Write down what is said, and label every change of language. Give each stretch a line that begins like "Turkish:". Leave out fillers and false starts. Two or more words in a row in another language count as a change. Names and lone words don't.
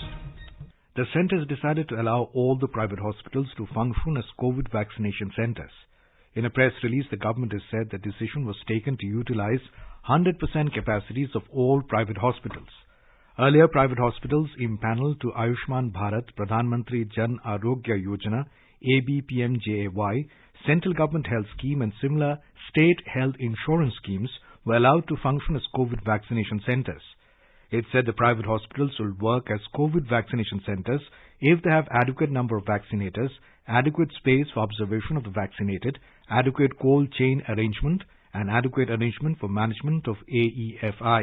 English: The centre has decided to allow all the private hospitals to function as COVID vaccination centres. In a press release, the government has said the decision was taken to utilize 100% capacities of all private hospitals. Earlier, private hospitals impaneled to Ayushman Bharat Pradhan Mantri Jan Arogya Yojana, ABPMJAY, central government health scheme and similar state health insurance schemes were allowed to function as COVID vaccination centers. It said the private hospitals will work as COVID vaccination centers if they have adequate number of vaccinators, adequate space for observation of the vaccinated, adequate cold chain arrangement, and adequate arrangement for management of AEFI.